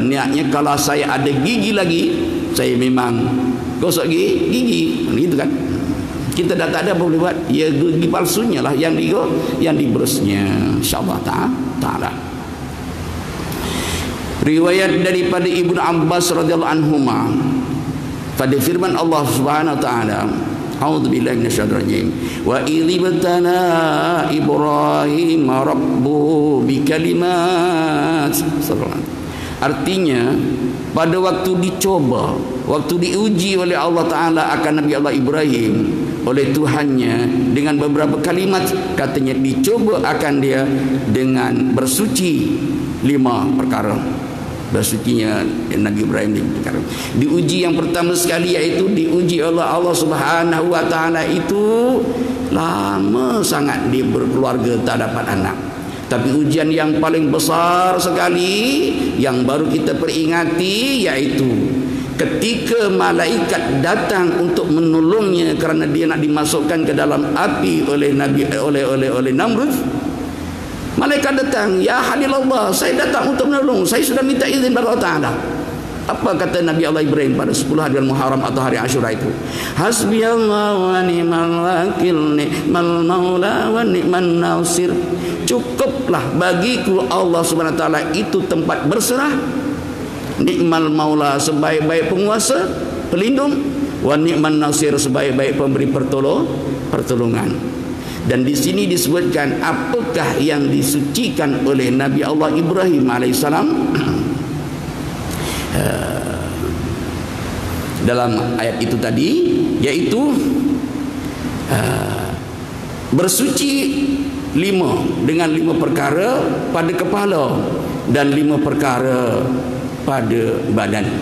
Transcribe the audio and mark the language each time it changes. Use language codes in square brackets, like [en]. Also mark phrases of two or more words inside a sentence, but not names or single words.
[ms] Niatnya kalau saya ada gigi lagi, saya memang gosok gigi, gitu kan. Kita dah tak ada apa boleh buat. Ya, gigi palsunya lah yang diberusnya, [ar] إن شاء الله تعالى. [ms] Riwayat daripada Ibnu Abbas [ar] رضي الله عنهما, [ms] pada firman Allah [ar] سبحانه وتعالى, أعوذ بالله من الشيطان الرجيم, وإذ ابتلى إبراهيم ربه بكلمات. [ms] Artinya pada waktu dicoba, waktu diuji oleh [ar] الله تعالى [ms] akan Nabi Allah Ibrahim oleh Tuhannya dengan beberapa kalimat, katanya dicoba akan dia dengan bersuci 5 perkara. Bersucinya Nabi Ibrahim di perkara. Diuji yang pertama sekali iaitu diuji oleh Allah [ar] سبحانه وتعالى [ms] itu lama sangat dia berkeluarga tak dapat anak. Tapi ujian yang paling besar sekali yang baru kita peringati iaitu ketika malaikat datang untuk menolongnya kerana dia nak dimasukkan ke dalam api oleh Namrud. Malaikat datang, [ar] يا خليل الله, [ms] saya datang untuk menolong, saya sudah minta izin kepada [ar] الله تعالى. [ms] Apa kata Nabi Allah Ibrahim pada 10 hari Muharram atau hari Ashura itu? [ar] حسبي الله ونعم الوكيل، نعم المولى ونعم النصير. [ms] Cukuplah bagiku Allah [ar] سبحانه وتعالى [ms] itu tempat berserah, [ar] نعم المولى, [ms] sebaik-baik penguasa, pelindung, [ar] ونعم النصير, [ms] sebaik-baik pemberi pertolongan. Dan di sini disebutkan apakah yang disucikan oleh Nabi Allah Ibrahim alaihissalam dalam ayat itu tadi, yaitu bersuci dengan 5 perkara pada kepala dan 5 perkara pada badan.